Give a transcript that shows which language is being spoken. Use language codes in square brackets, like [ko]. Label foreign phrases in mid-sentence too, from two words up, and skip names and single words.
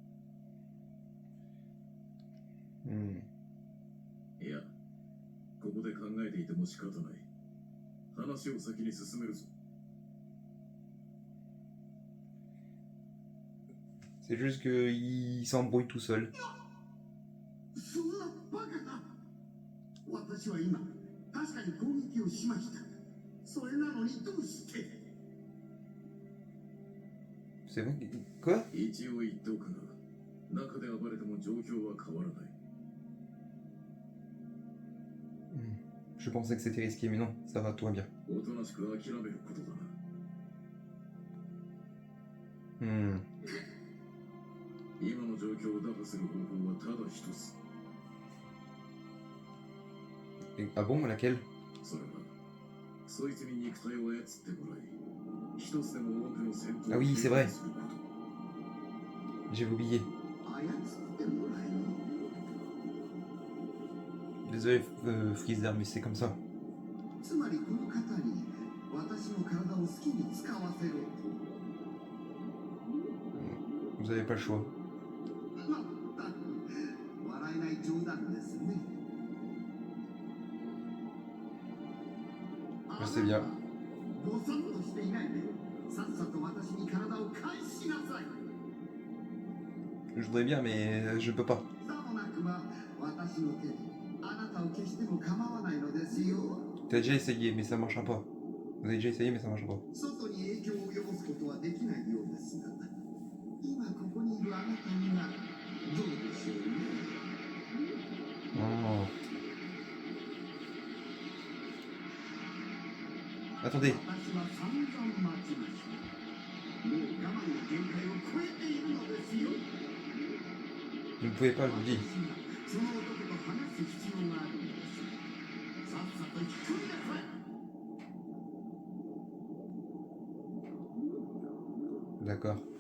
[ja] いや、ここで考えていても仕方ない。話を先に進めるぞ。 [fr] C'est juste qu'il s'embrouille tout seul. [ja] そんなバカな。私は今確かに攻撃をしました。それなのにどうして。 [fr] C'est vrai? Quoi? [ja] 一応言っておくが、中で暴れても状況は変わらない。 [fr] Je pensais que c'était risqué, mais non, ça va, tout va bien. [ja] おとなしく諦めることだな。今の状況を打破する方法はただ一つ。 [fr] Ah bon, laquelle? [ja] それは、そいつに肉体を操ってもらい、一つでも多くの戦闘を [fr] Ah oui, c'est vrai. [ja] すること。 [fr] J'ai oublié. [ja] 操ってもらえる。 [fr] Désolé, Freezer, mais c'est comme ça. [ja] つまりこの方に私の体を好きに使わせろと。 [fr] Vous avez pas le choix. [ja] まったく笑えない冗談ですね。 [fr] Je sais bien. [ja] ぼさっとしていないでさっさと私に体を返しなさい。 [fr] Je voudrais bien, mais je peux pas. [ja] さもなくば私の手であなたを消しても構わないのですよ。 [fr] T'as déjà essayé, mais ça marchera pas. Vous avez déjà essayé, mais ça marchera pas. [ja] 外に影響を及ぼすことはできないようですが、今ここにいるあなたにはどうでしょうね。 [fr] Oh. Attendez. [ja] 私は散々待ちました。もう我慢の限界を超えているのですよ。 [fr] Vous ne pouvez pas, je vous dis. [ja] その男と話す必要があるんです。さっさと引き込みなさい。 [fr] D'accord.